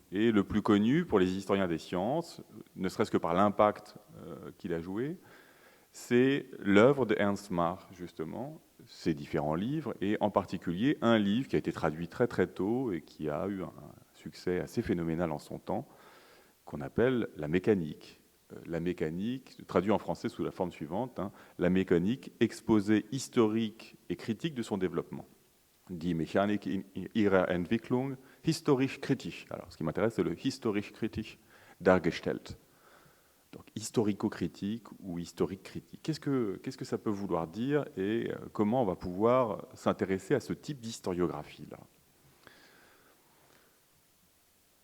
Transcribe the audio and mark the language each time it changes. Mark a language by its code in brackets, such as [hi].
[fr] Et le plus connu pour les historiens des sciences, ne serait-ce que par l'impact qu'il a joué, c'est l'œuvre de Ernst Mach, justement, ses différents livres, et en particulier un livre qui a été traduit très très tôt et qui a eu un succès assez phénoménal en son temps, qu'on appelle La mécanique. La mécanique, traduit en français sous la forme suivante, la mécanique, exposé historique et critique de son développement. [de] Die Mechanik in ihrer Entwicklung, historisch-kritisch. [fr] Alors, ce qui m'intéresse, c'est le [de] historisch-kritisch dargestellt. [fr] Donc, historico-critique ou historique-critique. Qu'est-ce que ça peut vouloir dire et comment on va pouvoir s'intéresser à ce type d'historiographie-là ?